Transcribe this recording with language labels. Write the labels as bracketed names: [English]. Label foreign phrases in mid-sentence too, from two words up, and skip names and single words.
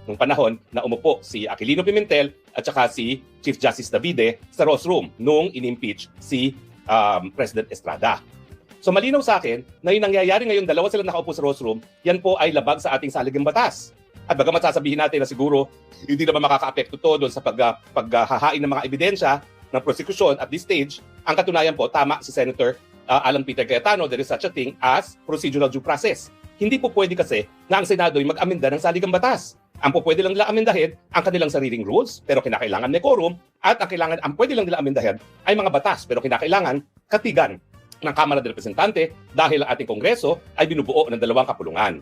[Filipino] Nung panahon na umupo si Aquilino Pimentel at saka si Chief Justice Davide sa Ross Room nung in-impeach si President Estrada. So malinaw sa akin na yung nangyayari ngayon, dalawa sila nakaupo sa Ross Room, yan po ay labag sa ating saligang batas. At bagamat sasabihin natin na siguro hindi naman makaka-apekto to doon sa paghahain ng mga ebidensya ng [English] prosecution at this stage, [Filipino] ang katunayan po, tama si Senator Alan Peter Cayetano, [English] there is such a thing as procedural due process. [Filipino] Hindi po pwede kasi na ang Senado ay mag-amenda ng saligang batas. Ang po pwede lang nila amendahin ang kanilang sariling rules, pero kinakailangan may quorum, at ang pwede lang nila amendahin ay mga batas, pero kinakailangan katigan ng Kamara de Representante dahil ang ating Kongreso ay binubuo ng 2 kapulungan.